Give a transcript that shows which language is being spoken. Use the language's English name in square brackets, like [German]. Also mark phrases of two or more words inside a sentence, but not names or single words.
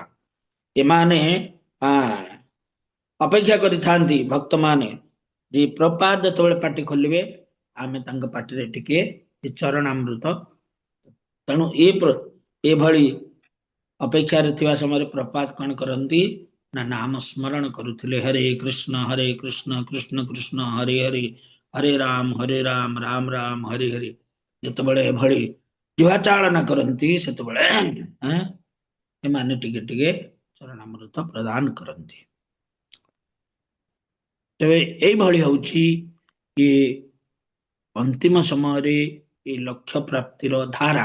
[Odia] ଏମାନେ ଅପେକ୍ଷା କରି ଥାନ୍ତି ଭକ୍ତ ମାନେ ଯେ ପ୍ରପାଦ ଯେତେବେଳେ ପାଟି ଖୋଲିବେ ଆମେ ତାଙ୍ଗ ପାଟି ରେ ଟିକେ ଚରଣାମୃତ ତେଣୁ ଏ ଭଳି ଅପେକ୍ଷା ରେ ଥିବା ସମୟ ପ୍ରପାଦ କଅଣ କରନ୍ତି ନା ନାମ ସ୍ମରଣ କରୁଥିଲେ [Sanskrit] हरे कृष्ण कृष्ण कृष्ण हरे हरे हरे राम राम हरे हरे [Odia] ଯେତେବେଳେ ଏଭଳି ଜିହ୍ବା ଚାଳନା କରନ୍ତି ସେତେବେଳେ ଏମାନେ ଟିକେ ଟିକେ ଚରଣାମୃତ ପ୍ରଦାନ କରନ୍ତି। ତେବେ ଏଇଭଳି ହଉଛି ଏ ଅନ୍ତିମ ସମୟରେ ଏ ଲକ୍ଷ୍ୟ ପ୍ରାପ୍ତିର ଧାରା।